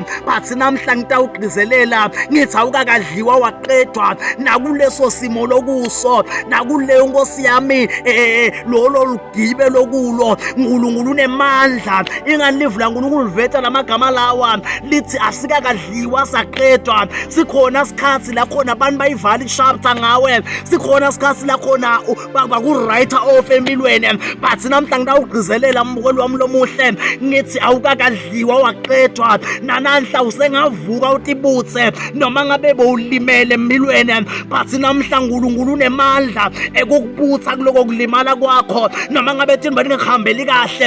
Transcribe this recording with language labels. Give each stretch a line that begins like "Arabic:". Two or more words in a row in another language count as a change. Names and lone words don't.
Swati: But namhla ngidawugcizelela ngithi awukakadliwa waqedwa nakuleso simo lokuso, nakuleyo nkosi yami lolo lugibe lokulo. uNkulunkulu unemandla. Ingalive laNkulunkulu liveta lamagama lawa lithi asikakadliwa saqedwa. Sikhona isikhathi la khona abantu bayivala ichapter ngawe, sikhona isikhathi la khona baku-writer off empilweni. But namhla ngidawugcizelela mbukeli wami lomuhle ngithi awukakadliwa waqedwa. Nananhla usengavuka utibutse noma ngabe bowulimele empilweni. But namhla uNkulunkulu unemandla ekukubutsa kuloko kulimala kwakho, noma ngabe thini balingahambeli kahle.